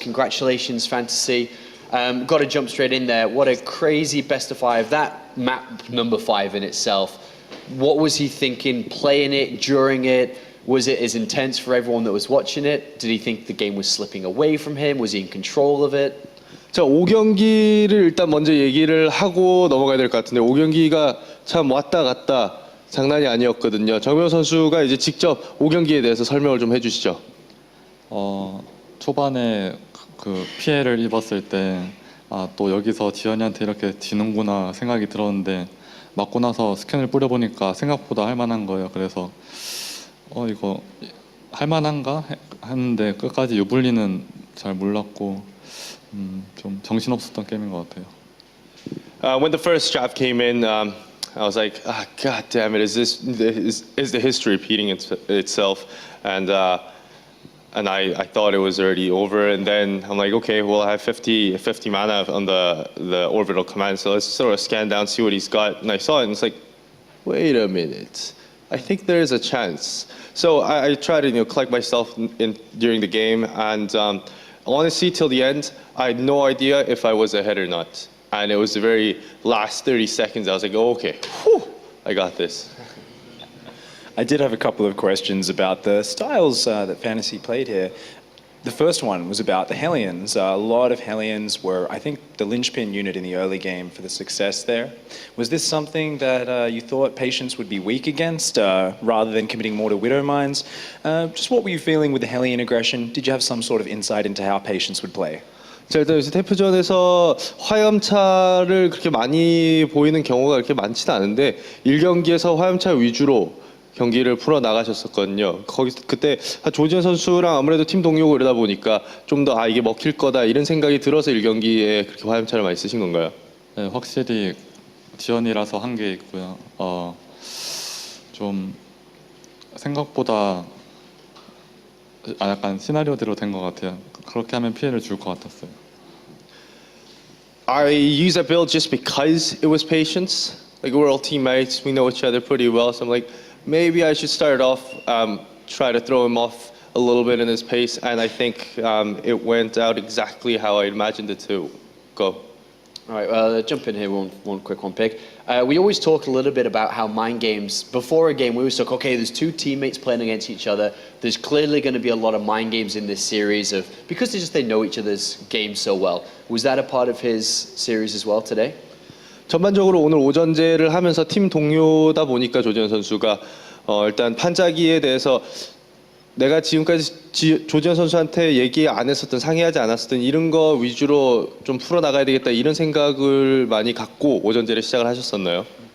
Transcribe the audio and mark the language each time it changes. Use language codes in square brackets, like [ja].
[en] Congratulations, Fantasy. Got to jump straight in there. What a crazy best of 5. That map number 5 in itself. What was he thinking playing it, during it? Was it as intense for everyone that was watching it? Did he think the game was slipping away from him? Was he in control of it? [ko] 자, 5경기를 일단 먼저 얘기를 하고 넘어가야 될 것 같은데 5경기가 참 왔다 갔다 장난이 아니었거든요. 정명 선수가 이제 직접 5경기에 대해서 설명을 좀 해주시죠. 초반에 그 피해를 입었을 때 또 여기서 지현이한테 이렇게 지는구나 생각이 들었는데 맞고 나서 스캔을 뿌려보니까 생각보다 할만한 거예요. 그래서 이거 할만한가 했는데 끝까지 유불리는 잘 몰랐고 좀 정신없었던 게임인 것 같아요. [en] When the first draft came in, I was like, God damn it, is the history repeating itself? And I thought it was already over, and then I'm like, okay, well, I have 50 mana on the orbital command, so let's sort of scan down, see what he's got. And I saw it, and it's like, wait a minute, I think there is a chance. So I tried to collect myself during the game, and honestly, till the end, I had no idea if I was ahead or not. And it was the very last 30 seconds, I was like, oh, okay, whew, I got this. I did have a couple of questions about the styles that Fantasy played here. The first one was about the Hellions. A lot of Hellions were, I think, the linchpin unit in the early game for the success there. Was this something that you thought Patience would be weak against, rather than committing more to Widow Mines? Just what were you feeling with the Hellion aggression? Did you have some sort of insight into how Patience would play? [ko] 자, 일단 요새 태프전에서 화염차를 그렇게 많이 보이는 경우가 그렇게 많지는 않은데 1경기에서 화염차 위주로 경기를 풀어 나가셨었거든요. 그때 조지현 선수랑 아무래도 팀 동료고 이러다 보니까 좀 더 이게 먹힐 거다 이런 생각이 들어서 1경기에 그렇게 화염차를 많이 쓰신 건가요? 네, 확실히 지연이라서 한 게 있고요. 좀 생각보다 약간 시나리오대로 된 것 같아요. 그렇게 하면 피해를 줄 것 같았어요. [en] I use that build just because it was Patience. Like we're all teammates, we know each other pretty well, so I'm like, maybe I should start off, try to throw him off a little bit in his pace, and I think it went out exactly how I imagined it to go. All right, jump in here, one quick one, Pig. We always talk a little bit about how mind games, before a game, we always talk, okay, there's two teammates playing against each other. There's clearly going to be a lot of mind games in this series because they know each other's games so well. Was that a part of his series as well today? [ko] 전반적으로 오늘 오전제를 하면서 팀 동료다 보니까 조지현 선수가 일단 판자기에 대해서 내가 지금까지 조지현 선수한테 얘기 안 했었던, 상의하지 않았었던 이런 거 위주로 좀 풀어나가야 되겠다 이런 생각을 많이 갖고 오전제를 시작을 하셨었나요?